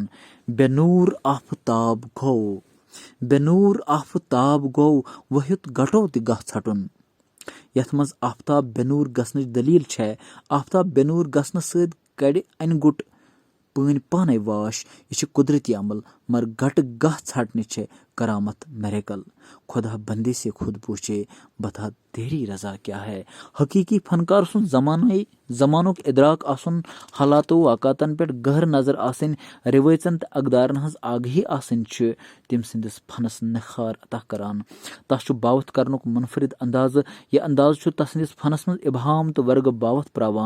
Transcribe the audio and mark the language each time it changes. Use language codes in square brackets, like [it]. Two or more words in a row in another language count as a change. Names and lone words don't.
[ks] بے نوٗر آفتاب گوٚو ؤہیُت گٹو تہِ گاہ ژھٹُن. یتھ منٛز آفتاب بے نوٗر گژھنٕچ دٔلیٖل چھےٚ. آفتاب بے نوٗر گژھنہٕ سۭتۍ کڑِ انہِ گوٚٹ پٲنۍ پانے واش. یہِ چھِ قدرتی عمل، مگر گٹہٕ گاہ ژھٹنہِ چھِ کرامت میریکل. [ur] خدا بندے سے خود پوچھے بتا تیری رضا کیا ہے. [ks] حقیقی فنکار سُنٛد زمانُک ادراک آسُن، حالاتو واقعاتن پٮ۪ٹھ گہرٕ نظر آسٕنۍ، رِوٲژن تہٕ اقدارن ہٕنٛز آگہی آسٕنۍ چھِ تٔمۍ سٕنٛدِس فنس نِخار عطا کران. تس چھُ باوتھ کرنُک منفرد اندازٕ. یہِ اندازٕ چھُ تسٕنٛدِس فنس منٛز ابہام تہٕ ورگہٕ باوتھ پراوان.